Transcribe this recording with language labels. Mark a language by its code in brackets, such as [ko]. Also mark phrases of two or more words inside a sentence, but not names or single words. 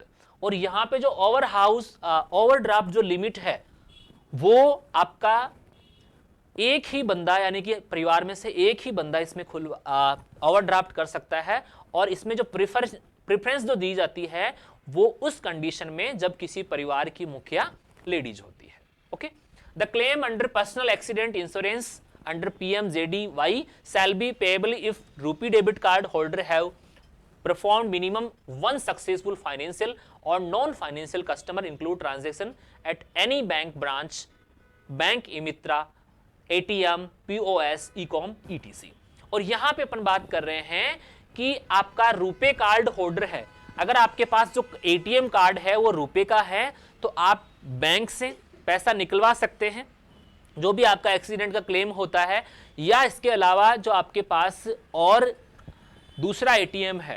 [hi] और यहां पे जो ओवरड्राफ्ट जो लिमिट है वो आपका एक ही बंदा, यानी कि परिवार में से एक ही बंदा इसमें ओवरड्राफ्ट कर सकता है, और इसमें जो प्रेफरेंस जो दी जाती है वो उस कंडीशन में जब किसी परिवार की मुखिया लेडीज होती है। [en] OK, the claim under personal accident insurance under PMJDY shall be payable if rupee debit card holder have performed minimum one successful financial or non-financial customer include transaction at any bank branch, bank e-mitra, ATM, POS, e-com, etc। [hi] और यहां पे अपन बात कर रहे हैं कि आपका रुपे [en] card holder [hi] है, अगर आपके पास जो [en] ATM card [hi] है वो रुपे का है तो आप बैंक से पैसा निकलवा सकते हैं जो भी आपका एक्सीडेंट का क्लेम होता है, या इसके अलावा जो आपके पास और दूसरा ATM है।